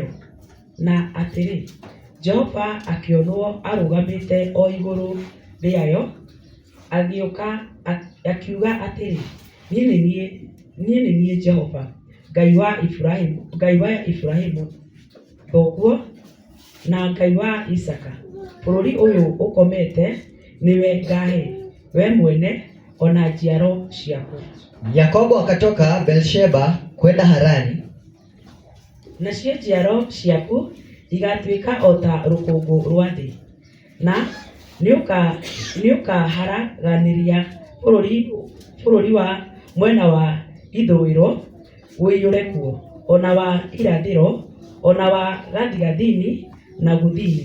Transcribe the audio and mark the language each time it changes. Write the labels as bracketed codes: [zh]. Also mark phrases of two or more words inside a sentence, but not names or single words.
[ki] Na atĩrĩ, Jehova akĩonwo arũgamĩte o igũrũ rĩayo, agĩũka akiuga atĩrĩ, niĩ nĩ niĩ Jehova, Ngai wa Ibrahimu thoguo na Ngai wa Isaka. Bũrũri ũyũ ũkomete nĩwe ngahe we mwene ona njiaro ciaku. [sw] Yakobo akatoka Beersheba kwenda Harani, [ki] Nacio njiaro ciaku igatuĩka o ta rũkũngũ rwa thĩ, na nĩũkaharaganĩria bũrũri wa mwena wa ithũĩro wĩiyũre kuo, ona wa irathĩro, ona wa gathigathini na guthini.